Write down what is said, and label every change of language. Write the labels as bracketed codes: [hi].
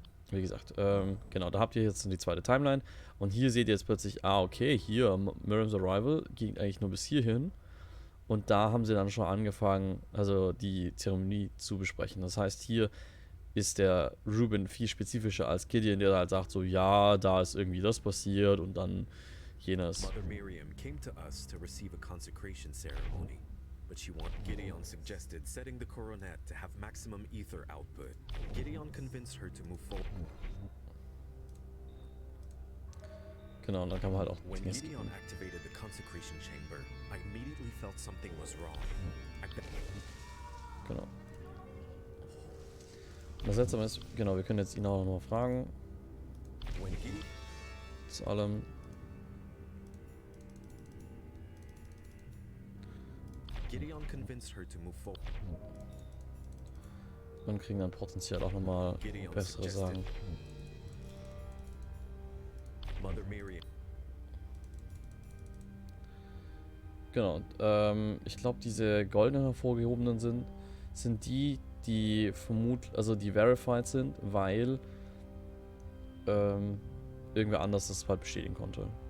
[de] Wie gesagt, genau, da habt ihr jetzt die zweite Timeline. Und hier seht ihr jetzt plötzlich, okay, hier, Miriam's Arrival ging eigentlich nur bis hierhin. Und da haben sie dann schon angefangen, also die Zeremonie zu besprechen. Das heißt, hier ist der Ruben viel spezifischer als Gideon, der halt sagt so, ja, da ist irgendwie das passiert und dann jenes. [en] Mother Miriam came to us to receive a consecration ceremony, but Gideon suggested setting the coronet to have maximum ether output. Gideon convinced her to move forward. [de] Genau, und dann kann man halt auch [en] When Gideon activated the consecration chamber, I immediately felt something was wrong. [de] Genau. Das Seltsame ist, genau, wir können jetzt ihn auch noch fragen. Zu allem. [en] Gideon convinced her to move forward. [de] Und kriegen dann potenziell auch nochmal bessere Sachen. [en] Mother Miriam. [de] Genau, und ich glaube, diese goldenen hervorgehobenen sind die also die verified sind, weil irgendwer anders das halt bestätigen konnte.